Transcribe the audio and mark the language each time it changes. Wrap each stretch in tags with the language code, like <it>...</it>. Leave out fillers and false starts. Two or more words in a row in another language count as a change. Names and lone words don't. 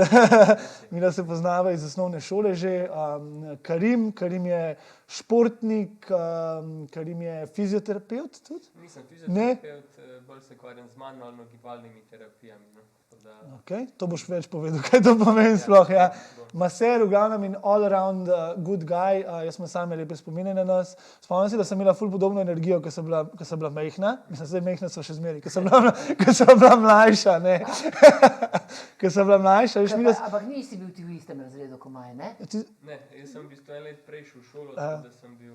<sl>Mi da se poznava iz osnovne šole že. Karim. Karim je športnik, Karim je fizioterapevt tudi. Nisem fizioterapevt, bolj se ukvarjam z manualno-gibalnimi terapijami. Okay, to boš več povedal, kaj to pomeni sploh. Ja. Maser, v glavnem in</sl> <en>all around good guy.</en> <sl>Jaz sem same lepe spomine na nas. Spomnim se, da sem imela ful podobno energijo, ko sem bila mehna. Mislim, zdaj mehna so še zmeri, ko sem bila mlajša. Ko sem bila mlajša. Ampak nisi bil ti v istem razredu, ko Maj, ne? Ne, jaz sem v bistvu en let prej šel v šolo, tako da sem bil...</sl>